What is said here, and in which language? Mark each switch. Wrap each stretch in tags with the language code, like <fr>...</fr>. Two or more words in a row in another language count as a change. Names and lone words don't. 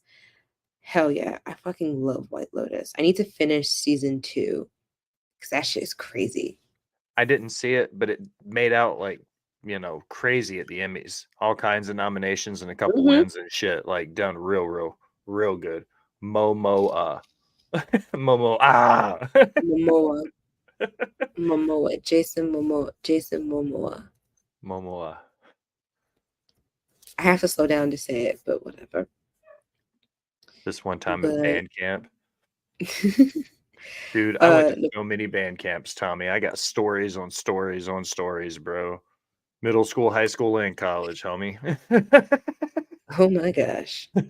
<en>Hell yeah, I fucking love White Lotus. I need to finish season 2 because that shit is crazy. I didn't see it, but it made out like, crazy at the Emmys. All kinds of nominations and a couple wins and shit. Like done real good. Momoa. Momoa. Momoa. Momoa. Jason Momoa. Jason Momoa. Momoa. I have to slow down to say it, but whatever. This one time at But band camp. Dude, I went to no, so many band camps, Tommy. I got stories on stories on stories, bro. Middle school, high school, and college, homie. oh my gosh.</en>